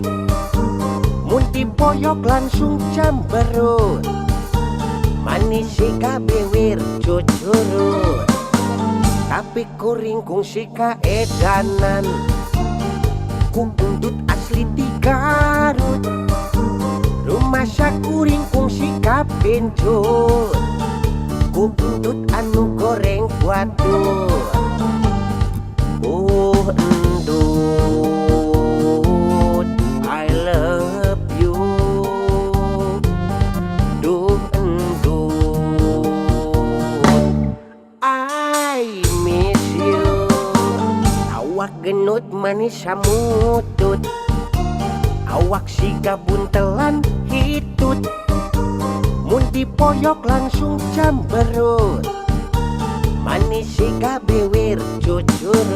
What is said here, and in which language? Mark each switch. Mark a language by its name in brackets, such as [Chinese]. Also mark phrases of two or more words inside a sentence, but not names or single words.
[Sundanese] mun dipoyok langsung camberut, manis siga bewer cucurut, tapi kuringkung sika edanan, ku untut asli di Garut, rumah sakuringkung sika bencut, ku untut anu goreng waduk. Endut, [English] I love you. Duh endut, I miss you. [Sundanese] Awak genut manis samutut, awak siga buntelan hitut, mun dipoyok langsung camberut, manis siga bewer cucurut.